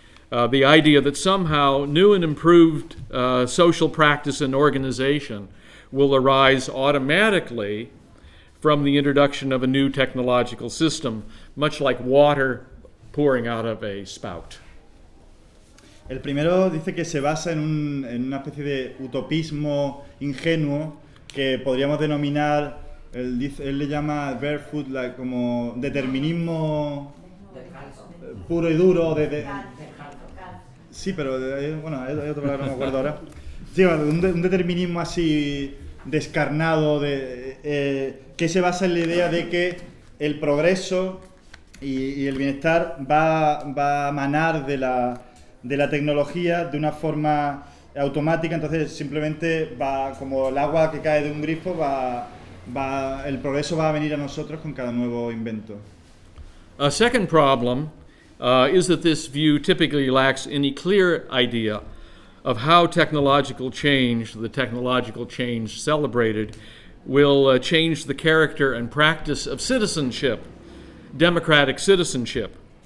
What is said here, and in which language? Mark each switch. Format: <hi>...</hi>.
<en>The idea that somehow new and improved social practice and organization will arise automatically from the introduction of a new technological system, much like water pouring out of a spout.</en> <es>El primero dice que se basa en una especie de utopismo ingenuo que podríamos denominar, él le llama barefoot, como determinismo puro y duro. Descalzo. Sí, pero hay otra palabra que no me acuerdo ahora. Sí, un determinismo así descarnado, de que se basa en la idea de que el progreso y el bienestar va a manar de la tecnología de una forma automática, entonces simplemente va como el agua que cae de un grifo, el progreso va a venir a nosotros con cada nuevo invento.</es> <en>A second problem is that this view typically lacks any clear idea of how the technological change celebrated, will change the character and practice of citizenship, democratic citizenship.</en>